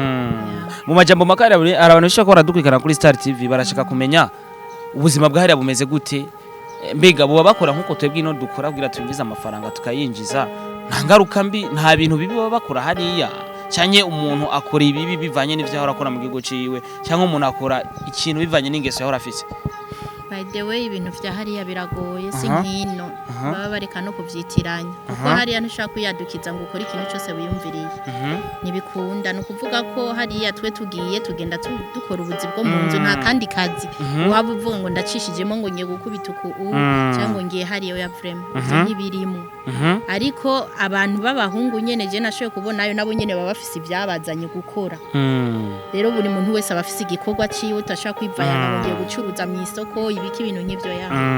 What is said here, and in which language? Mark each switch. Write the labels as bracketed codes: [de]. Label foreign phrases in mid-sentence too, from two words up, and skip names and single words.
[rn] mu majambo makari abantu bishaka ko baradukwikana kuri Star TV barashaka kumenya ubuzima bwahariya bumeze gute mbega bo bakora nkuko twebwe ino dukora kugira twinjiza amafaranga tukayinjiza nta ngaruka mbi nta bintu bibi baba bakora hariya cyanye umuntu akora ibibi bivanye n'ivyo ahora akora mu gihugu ciwe cyangwa umuntu akora ikintu bivanye n'ingeso yahora afise [en] by the way [rn] ibintu vya hariya biragoye si nkino baba bareka no kuvyitiranya kuko hariya ntushaka kuyadukiza ngo ukore ikintu cyose wiyumviriye nibikunda no kuvuga ko hariya twe tugiye tugenda dukora ubuzi bwo mu nzu nta kandi kazi waba uvuga ngo ndacishijemo ngo ngiye gukubita uku cyangwa ngiye hariya ya vraiment n'ibirimo ariko abantu b'abahungu nyene je nashoye kubonayo nabo nyene baba bafise ibyabazanye gukora rero buri muntu wese abafise igikorwa ciwe utashaka kwivaya ngiye gucuruza mu isoko ibiki ibintu nk'ivyo ya